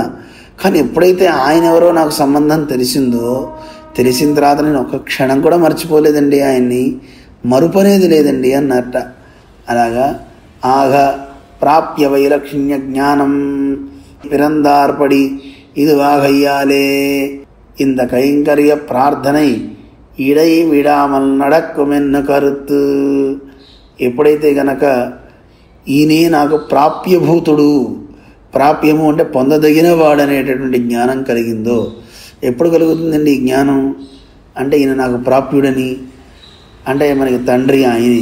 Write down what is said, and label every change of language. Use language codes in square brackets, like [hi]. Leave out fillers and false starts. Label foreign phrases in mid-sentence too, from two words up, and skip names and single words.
[te] కానీ ఎప్పుడైతే ఆయన ఎవరో నాకు సంబంధం తెలిసిన తర్వాత నేను ఒక్క క్షణం కూడా మర్చిపోలేదండి, ఆయన్ని మరుపనేది లేదండి అన్నట్ట. [ta] அலாகா ஆக ப்ராப்ய வைலக்ஷண்ய ஞானம் பிறந்தார்ப்படி இது வாகய்யாலே இந்த கைங்கரிய பிரார்த்தனை இடை விடாமல் நடக்குமென்னு కరుత్తు. [te] ఎప్పుడైతే గనక ఈయనే నాకు ప్రాప్యభూతుడు, ప్రాప్యము అంటే పొందదగిన వాడు అనేటటువంటి జ్ఞానం కలిగిందో, ఎప్పుడు కలుగుతుందండి ఈ జ్ఞానం? అంటే ఈయన నాకు ప్రాప్యుడని, అంటే మనకి తండ్రి ఆయనే.